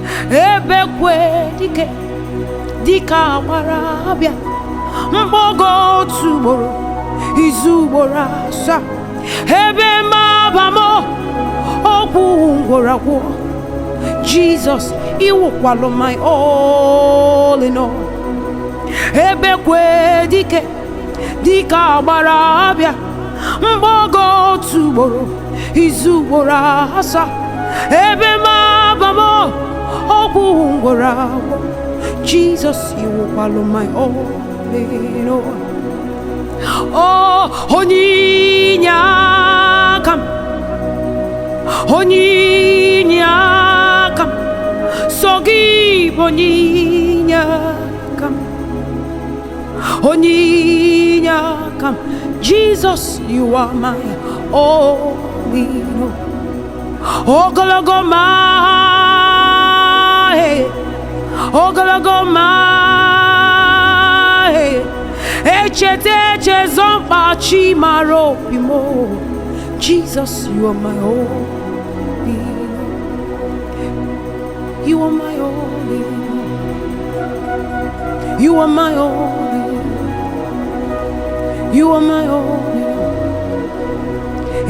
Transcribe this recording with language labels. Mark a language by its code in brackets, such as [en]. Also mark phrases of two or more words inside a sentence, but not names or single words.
[ig] Ebe kwe dike, dike agbara abịa, mkpọgo otu ugboro, izu ugboro asaa. Ebe m aba m, okwu ngwọrọ agwọ. Jesus, ị wụkwalụ [en] my all in all. [ig] Ebe kwe dike, dike agbara abịa. Mgbe oge otu ugboro, izu ugboro asaa. Ebe m aba m, okwu ngwọrọ agwọ. Jesus, ị wụkwalụ [en] my all. [ig] Oh, onye inye aka m. Onye inye aka m. So gị bụ onye inye aka m. Onye inye aka m. [en] Jesus, you are my all in all. [ig] Ogologo ma, eh, ogologo ma, eh, echeta echezo mkpa chi mara obi m. [en] Jesus, you are my all in all. You are my all in all. You are my only Lord. You are my only Lord.